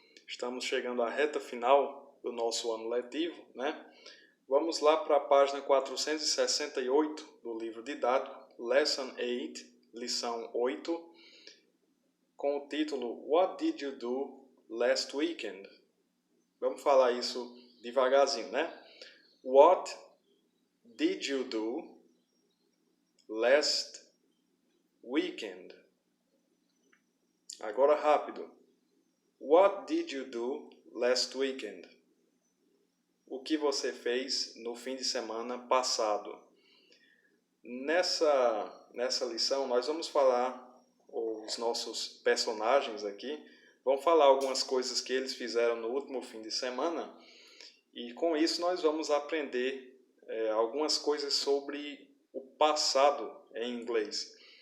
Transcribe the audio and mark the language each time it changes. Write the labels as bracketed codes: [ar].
[pt] Estamos chegando à reta final do nosso ano letivo, né? Vamos lá para a página 468 do livro didático, Lesson 8, lição 8, com o título [en] What did you do last weekend? [pt] Vamos falar isso devagarzinho, né? [en] What did you do last weekend? [pt] Agora rápido. [en] What did you do last weekend? [pt] O que você fez no fim de semana passado? Nessa lição nós vamos falar, os nossos personagens aqui vão falar algumas coisas que eles fizeram no último fim de semana, e com isso nós vamos aprender algumas coisas sobre o passado em inglês.